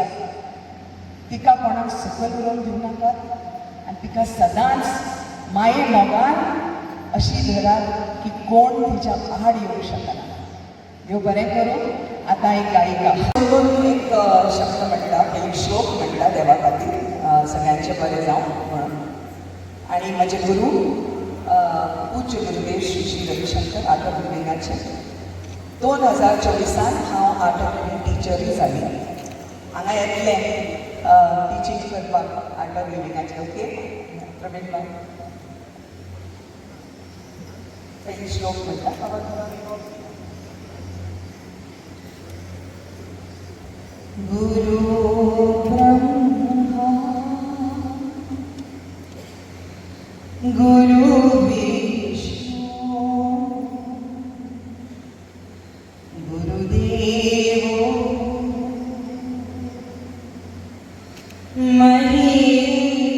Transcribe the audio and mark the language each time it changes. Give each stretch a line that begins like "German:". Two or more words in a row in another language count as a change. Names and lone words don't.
Konkani: तिका कोणाक सकयल उडोवन दिवं नाकात आनी तिका सदांच माये मोगान अशी धरात की कोण तिच्या आड येवंक शकना. देव बरें करूं. आतां एक गायिका एक शब्द म्हणटा, एक श्लोक म्हणटा देवा खातीर, सगळ्यांचें बरें जावं म्हणून. आनी म्हजे गुरू पूज्य गुरुदेव श्री श्री रविशंकर आर्ट ऑफ लिविंगाचे 2024 हांव आर्ट ऑफ लिविंग टिचरूय जाली. हांगा येतलें टिचींग करपाक आर्ट ऑफ लिविंगाचें. ओके प्रवीण बाय, पयली श्लोक म्हणटा.
Sanskrit: गुरु ब्रह्मा गुरु विष्णु गुरुदेव महेश्वर